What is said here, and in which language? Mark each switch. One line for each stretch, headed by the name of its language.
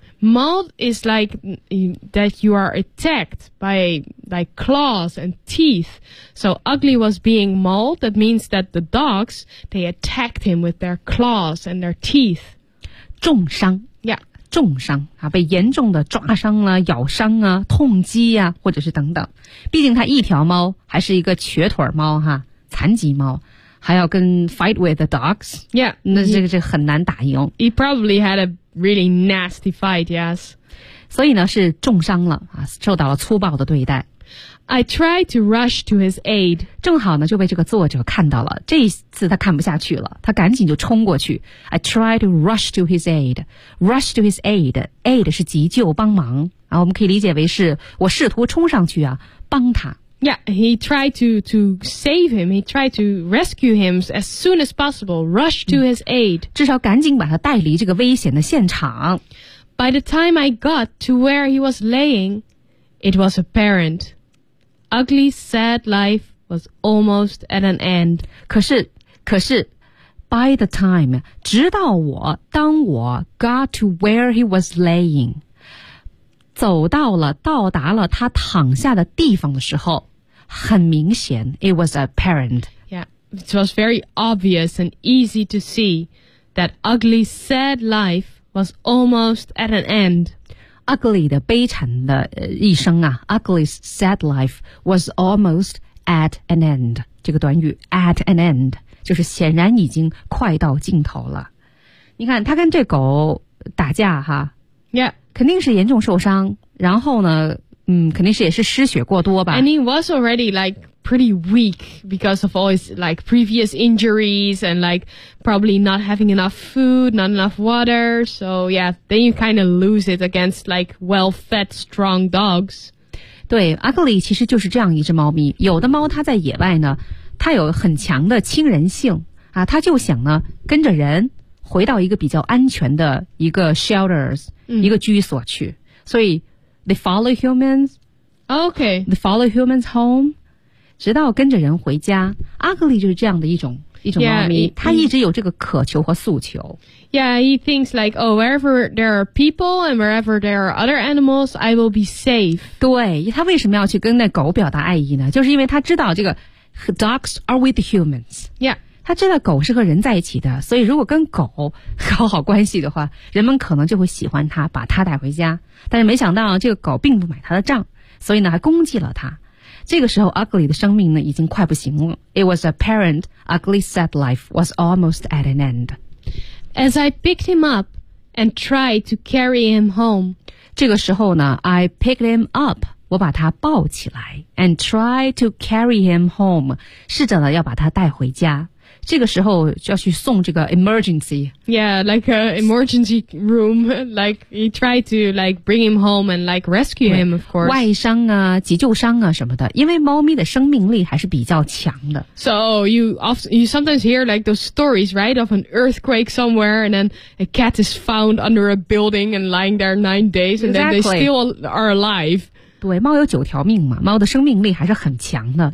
English: Mauled is like that you are attacked by like claws and teeth. So Ugly was being mauled. That means that the dogs, they attacked him with their claws and their teeth.
Chinese: 重伤。
English: Yeah.
Chinese: 重伤、啊、被严重的抓伤了、咬伤啊、痛击啊、或者是等等。毕竟他一条猫还是一个瘸腿猫、啊、残疾猫。还要跟
English: fight with the dogs? Yeah.
Chinese: 那这个是很难打赢。
English: He probably had a really nasty fight, yes.
Chinese: 所以呢是重伤了、啊、受到了粗暴的对待。
English: I tried to rush to his aid.
Chinese: 正好呢就被这个作者看到了。这一次他看不下去了他赶紧就冲过去。
English: I tried to rush to his aid. Rush to his aid.
Chinese: Aid 是急救帮忙。啊、我们可以理解为是我试图冲上去啊帮他。
English: Yeah, he tried to save him. He tried to rescue him as soon as possible, rush to his aid.
Chinese: 至少赶紧把他带离这个危险的现场。
English: By the time I got to where he was laying, it was apparent. Ugly's sad life was almost at an end.
Chinese: 可是
English: by the time,
Chinese: 直到我当我
English: got to where he was laying,
Chinese: 走到了到达了他躺下的地方的时候很明显
English: it was apparent. Yeah, it was very obvious and easy to see that Ugly's sad life was almost at an end. Ugly
Chinese: 的悲惨的、一生啊
English: Ugly's sad life was almost at an end.
Chinese: 这个短语
English: at an end,
Chinese: 就是显然已经快到尽头了。你看他跟这狗打架哈
English: Yeah.
Chinese: 肯定是严重受伤然后呢肯定是也是失血过多吧。
English: And he was already like pretty weak because of all his like previous injuries and like probably not having enough food, not enough water. So yeah, then you kind of lose it against like well-fed, strong dogs.
Chinese: 对 ,Ugly 其实就是这样一只猫咪。有的猫它在野外呢它有很强的亲人性啊它就想呢跟着人回到一个比较安全的一个 shelters,、一个居所去。所以
English: They follow humans. Okay. They follow humans home.
Chinese: 直到跟着人回家。 Ugly 就是这样的一种猫咪。
English: Yeah,
Chinese: 他一直有这个渴求和诉求。
English: Yeah, he thinks like, oh, wherever there are people and wherever there are other animals, I will be safe.
Chinese: 对，他为什么要去跟那狗表达爱意呢？就是因为他知道这个
English: dogs are with humans. Yeah.
Chinese: 他知道狗是和人在一起的所以如果跟狗搞好关系的话人们可能就会喜欢他把他带回家但是没想到这个狗并不买他的账所以呢还攻击了他这个时候 Ugly 的生命呢已经快不行了
English: It was apparent Ugly's sad life was almost at an end As I picked him up and tried to carry him home
Chinese: 这个时候呢
English: I picked him up
Chinese: 我把他抱起来
English: and tried to carry him home
Chinese: 试着呢要把他带回家这个时候就要去送这个 emergency.
English: Yeah, like an emergency room. Like, he tried to, like, bring him home and, like, rescue him, of course.
Chinese: 外伤啊急救伤啊什么的。因为猫咪的生命力还是比较强的。
English: So, you sometimes hear, like, those stories, right, of an earthquake somewhere, and then a cat is found under a building and lying there 9 days, and、 exactly. then they still are alive.
Chinese: 对猫有九条命嘛猫的生命力还是很强的。